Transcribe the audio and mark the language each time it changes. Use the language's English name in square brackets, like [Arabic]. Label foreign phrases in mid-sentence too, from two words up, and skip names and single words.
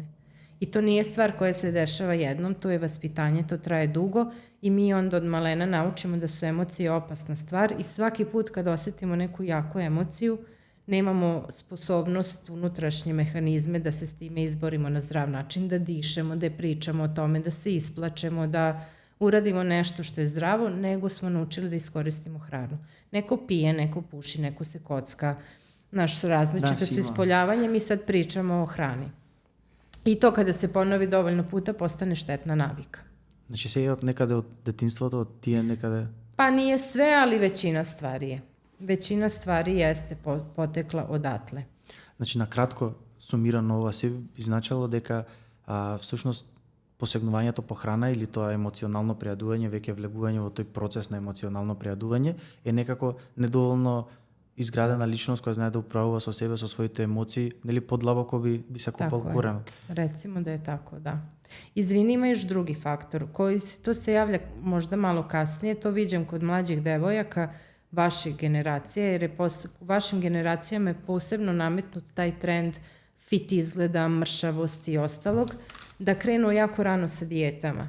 [Serbian] I to nije stvar koja se dešava jednom, to je vaspitanje, to traje dugo i mi onda od malena naučimo da su emocije opasna stvar i svaki put kad osetimo neku jaku emociju, nemamo sposobnost, unutrašnje mehanizme da se s time izborimo na zdrav način, da dišemo, da pričamo o tome, da se isplačemo, da uradimo nešto što je zdravo, nego smo naučili da iskoristimo hranu. Neko pije, neko puši, neko se kocka, naš različite su ispoljavanje, mi sad pričamo o hrani. I to kada se ponovi dovoljno puta postane štetna navika. [Macedonian] Значи се е од некаде од детинството, од тие некаде? [Serbian] Pa nije sve, ali većina stvari je. Većina stvari jeste potekla odatle. [Macedonian] Значи, на кратко сумирано ова се би значило дека всушност посегнувањето по храна или тоа емоционално преадување, веќе влегување во тој процес на емоционално преадување е некако недоволно изградена личност која знае да управува со себе, со своите емоции, нели подлабоко би се копал коренот. [Serbian] Recimo da je tako, da. Izvini, ima još drugi faktor, to se javlja možda malo kasnije, to viđam kod mlađih devojaka, vaših generacija, jer je u vašim generacijama je posebno nametnut taj trend fit izgleda, mršavosti i ostalog, da krenu jako rano sa dijetama.